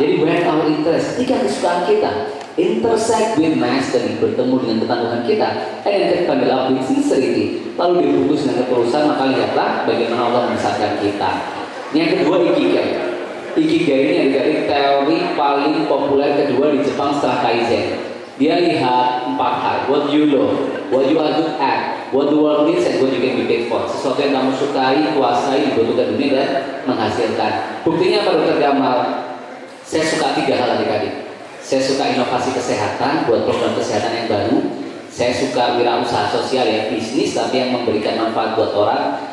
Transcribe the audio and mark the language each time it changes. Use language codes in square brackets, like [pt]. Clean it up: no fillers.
[id] Jadi [en] when our interest, [id] ketika kesukaan kita [en] intersect with mastery, [id] bertemu dengan ketangguhan kita, and terpanggil with sincerity, lalu dibungkus dengan ketulusan, maka lihatlah bagaimana Allah membesarkan kita. Yang kedua, ikigai. Ikigai ini adik-adik teori paling populer kedua di Jepang setelah Kaizen. Dia lihat 4 hal: [en] what you love, what you are good at, what the world needs, and what you can be paid for. [id] Sesuatu yang kamu sukai, kuasai, dibutuhkan dunia dan menghasilkan. Buktinya apa dokter Gamal? Saya suka 3 hal adik-adik. Saya suka inovasi kesehatan, buat program kesehatan yang baru. Saya suka wirausaha sosial ya, bisnis tapi yang memberikan manfaat buat orang.